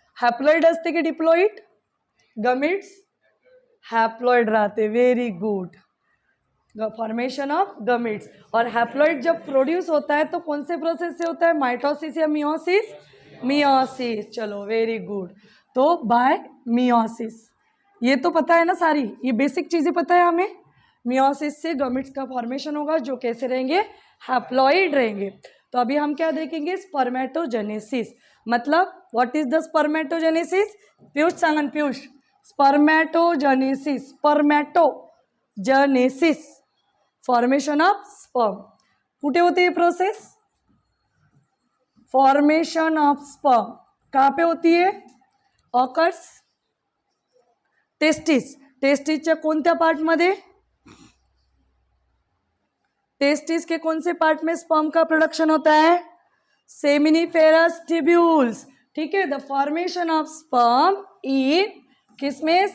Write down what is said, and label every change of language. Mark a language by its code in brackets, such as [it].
[mr] Haploid असते की diploid, gametes haploid राहते, [en] Very good. Formation of gametes. [hi] और हैप्लॉइड जब प्रोड्यूस होता है तो कौन से प्रोसेस से होता है, माइटोसिस या मियोसिस? मियोसिस। [en] चलो very good, तो by meiosis. [hi] ये तो पता है ना, सारी ये बेसिक चीज़ें पता है हमें। मियोसिस से गमीट्स का फॉर्मेशन होगा जो कैसे रहेंगे, हैप्लॉइड रहेंगे। तो अभी हम क्या देखेंगे, स्पर्मेटोजेनेसिस। मतलब [en] What is the spermatogenesis? Piyush सांगन, Piyush. Spermatogenesis, spermatogenesis, formation of sperm. [mr] कुठे होते [hi] ये प्रोसेस? फॉर्मेशन ऑफ स्पर्म कहाँ पे होती है? [en] Occurs testis. [mr] टेस्टिसच्या कोणत्या पार्टमध्ये? [hi] टेस्टिस के कौन से पार्ट में स्पर्म का प्रोडक्शन होता है? Seminiferous tubules. ठीक है, [en] The formation of sperm in किसमें?